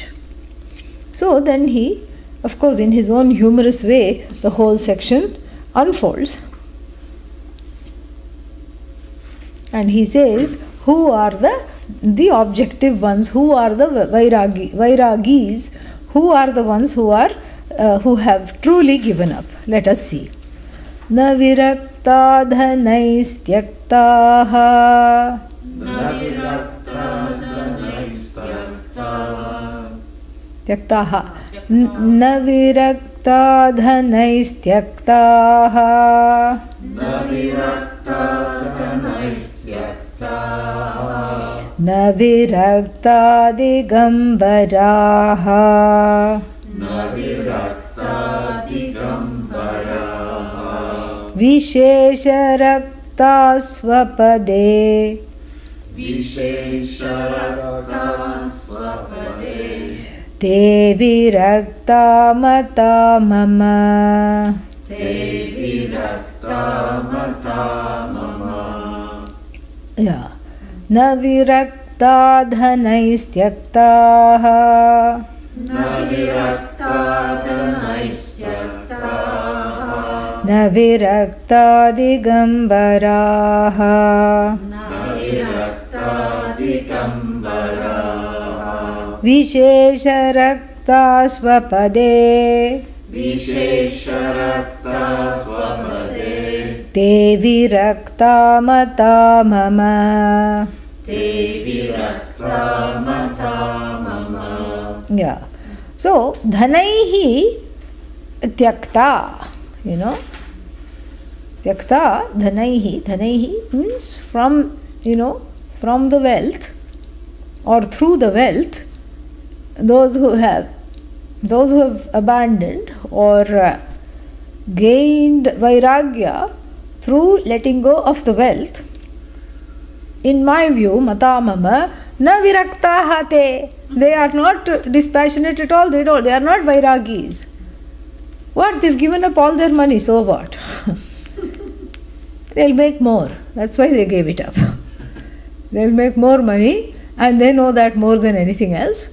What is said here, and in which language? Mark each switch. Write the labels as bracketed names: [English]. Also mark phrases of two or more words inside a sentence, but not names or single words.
[English] So then he, of course, in his own humorous way, the whole section unfolds. And he says, who are the objective ones, who are the vairagis, who are the ones who have truly given up. Let us see. [Sanskrit] Na virakta dhanaistyaktaha. Tyaktaha. Na virakta dhanaistyaktaha. Na virakta digambaraha. Vishesharakta swapade. Te virakta mata mama. [English] Yeah. [Sanskrit] Na virakta dhanaistyaktaha. Na virakta digambaraha. Vishesharakta swapade. Te virakta mata mama. te virakta mata mama. [English] Yeah. So, [Sanskrit] dhanaihi tyakta, tyakta, dhanaihi [English] means from the wealth or through the wealth, those who have abandoned or gained vairagya through letting go of the wealth, in my view, [Sanskrit] mata mama, na viraktaha te. [English] They are not dispassionate at all. They are not vairagis. What? They've given up all their money, so what? They'll make more. That's why they gave it up. They'll make more money and they know that more than anything else.